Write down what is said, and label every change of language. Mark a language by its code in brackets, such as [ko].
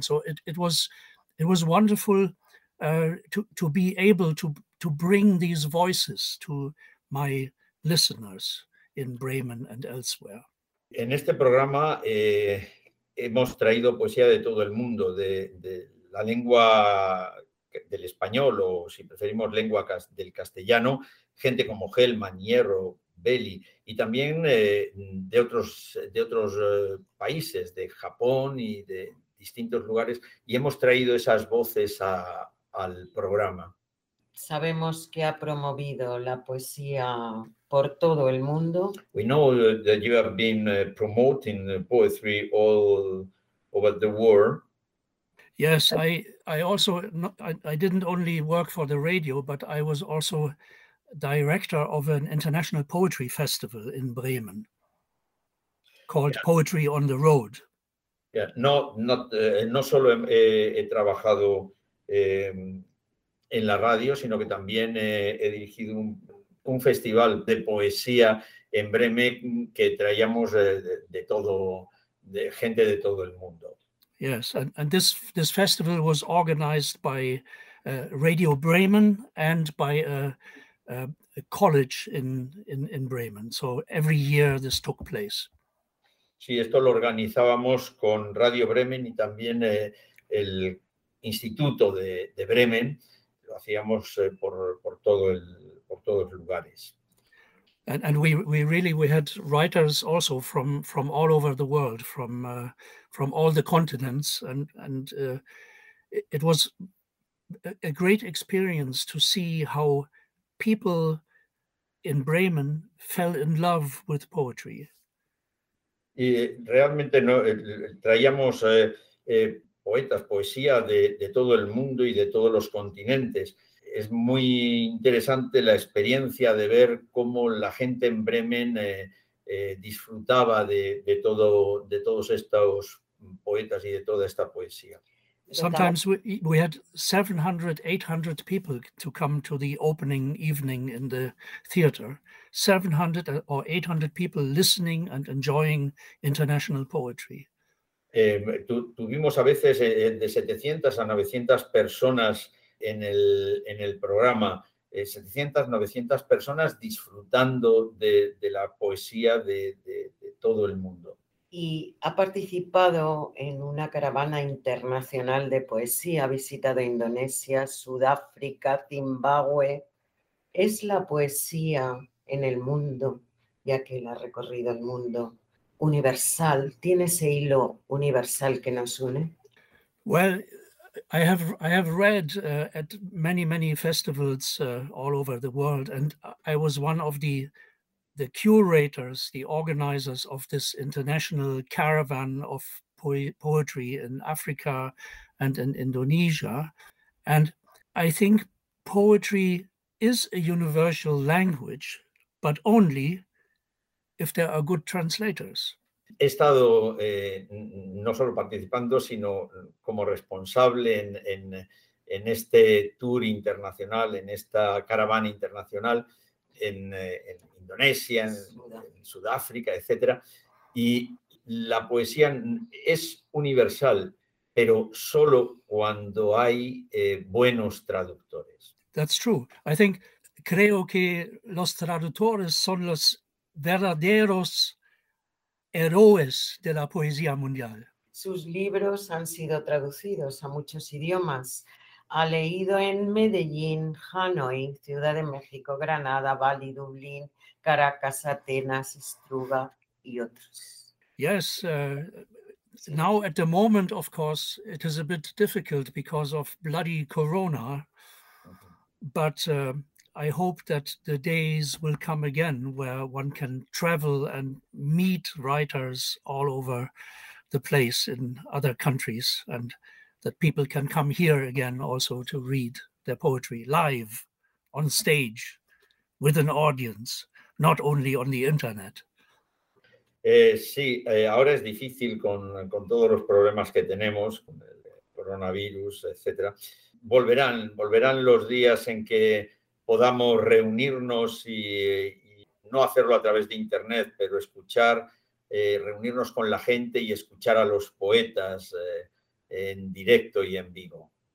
[en] And so it was wonderful to be able to bring these voices to my listeners in Bremen and elsewhere. [es] En este programa hemos traído poesía de todo el mundo, de la lengua del español o, si preferimos, lengua del castellano, gente como Gelman, Hierro, Belli, y también de otros países, de Japón y de distintos lugares, y hemos traído esas voces al programa. Sabemos que ha promovido la poesía por todo el mundo. [en] We know that you have been promoting poetry all over the world. Yes, I didn't only work for the radio, but I was also director of an international poetry festival in Bremen called Poetry on the Road. [es] Yeah, no solo he trabajado en la radio, sino que también he dirigido un festival de poesía en Bremen que traíamos de gente de todo el mundo. [en] Yes, and this festival was organized by Radio Bremen and by a college in Bremen. So every year this took place. [es] Sí, esto lo organizábamos con Radio Bremen y también el Instituto de Bremen. Lo hacíamos por todos los lugares. [en] And we had writers also from all over the world, from all the continents, and it was a great experience to see how people in Bremen fell in love with poetry. [es] Y realmente no traíamos poetas, poesía de todo el mundo y de todos los continentes. Es muy interesante la experiencia de ver cómo la gente en Bremen disfrutaba de todos estos poetas y de toda esta poesía. [en] Sometimes we had 700, 800 people to come to the opening evening in the theater. 700 or 800 people listening and enjoying international poetry. [es] Tuvimos a veces de 700 a 900 personas en el programa, 700, 900 personas disfrutando de la poesía de todo el mundo. Y ha participado en una caravana internacional de poesía, ha visitado Indonesia, Sudáfrica, Zimbabue. ¿Es la poesía en el mundo, ya que la ha recorrido el mundo, universal? ¿Tiene ese hilo universal que nos une? [en] Well, I have read at many, many festivals all over the world, and I was one of the curators, the organizers of this international caravan of poetry in Africa and in Indonesia. And I think poetry is a universal language, but only if there are good translators. [es] He estado no solo participando, sino como responsable en este tour internacional, en esta caravana internacional en Indonesia, en Sudáfrica, etc. Y la poesía es universal, pero solo cuando hay buenos traductores. [en] That's true. I think, [es] creo que los traductores son los verdaderos héroes de la poesía mundial. Sus libros han sido traducidos a muchos idiomas. Ha leído en Medellín, Hanoi, Ciudad de México, Granada, Bali, Dublín, Caracas, Atenas, Struga y otros. [en] Yes, now at the moment, of course, it is a bit difficult because of bloody corona. But I hope that the days will come again where one can travel and meet writers all over the place in other countries, and that people can come here again also to read their poetry live, on stage, with an audience, not only on the internet. [es] Sí, ahora es difícil con todos los problemas que tenemos, con el coronavirus, etcétera. Volverán los días en que podamos reunirnos y no hacerlo a través de internet, pero escuchar, reunirnos con la gente y escuchar a los poetas en directo y en vivo.